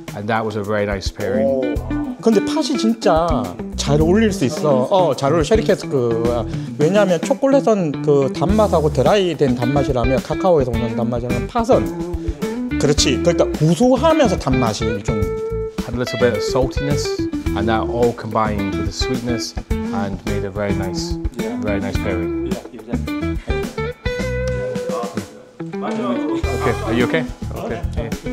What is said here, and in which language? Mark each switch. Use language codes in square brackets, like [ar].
[en] And that was a very nice pairing. [ko] 근데 팥이 진짜 잘 어울릴 수 있어. 잘 어울려. 쉐리 캐스크. 왜냐하면 초콜릿은 그 단맛하고 드라이된 단맛이라면 카카오에서 오는 단맛이라면 팥은 그렇지. 그러니까 구수하면서 단맛이 좀 [en] Had a little bit of saltiness, and that all combined with the sweetness and made a very nice pairing. Okay, are you okay? Okay. Yeah.